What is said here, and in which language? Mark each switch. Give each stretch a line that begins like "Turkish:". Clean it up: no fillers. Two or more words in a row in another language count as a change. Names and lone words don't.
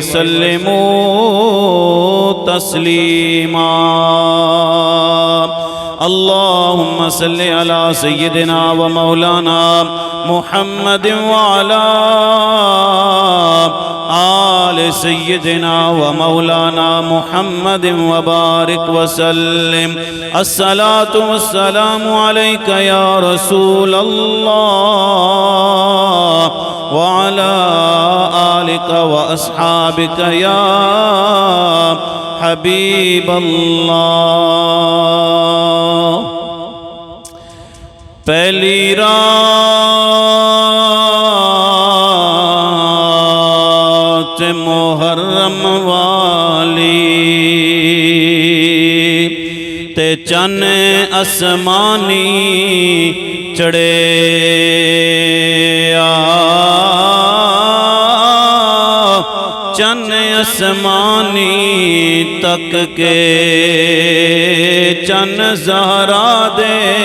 Arabic: وسلموا تسليما اللهم صل على سيدنا ومولانا محمد وعلى آل سيدنا ومولانا محمد وبارك وسلم الصلاة والسلام عليك يا رسول الله وعلى آلك وأصحابك يا حبيب
Punjabi: الله پہلی رات محرم والی تے چن اسمانی چڑھے چن اسمانی تک کے چن زہرا دے